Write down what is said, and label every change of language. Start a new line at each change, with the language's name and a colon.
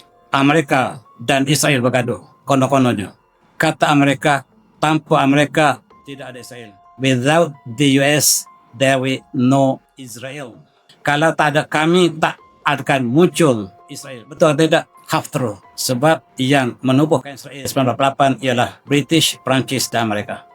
Malay: Amerika dan Israel bergaduh, konon-kononnya. Kata Amerika, tanpa Amerika tidak ada Israel.
English: Without the US, there will no Israel.
Malay: Kalau tak ada kami, tak akan muncul Israel. Betul atau tidak? Half true. Sebab yang menubuhkan Israel 1948 ialah British, Prancis dan Amerika.